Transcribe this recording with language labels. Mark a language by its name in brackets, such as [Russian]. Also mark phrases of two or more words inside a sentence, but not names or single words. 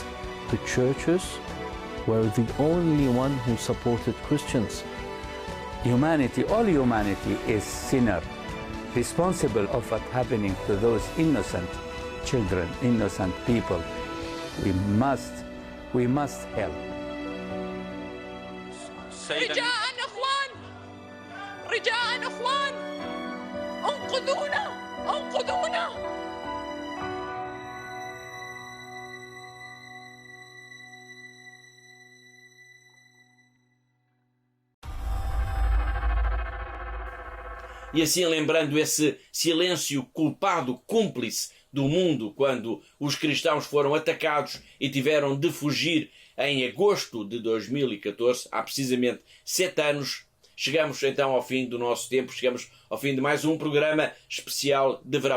[English] The churches were the only one who supported Christians. Humanity, all humanity is sinner, responsible of what happening to those innocent children, innocent people. We must help. [Arabic] رجاء اخوان انقذونا انقذونا. [Portuguese] E assim, lembrando esse silêncio culpado, cúmplice do mundo, quando os cristãos foram atacados e tiveram de fugir em agosto de 2014, há precisamente 7 anos, chegamos então ao fim do nosso tempo, chegamos ao fim de mais um programa especial de verão.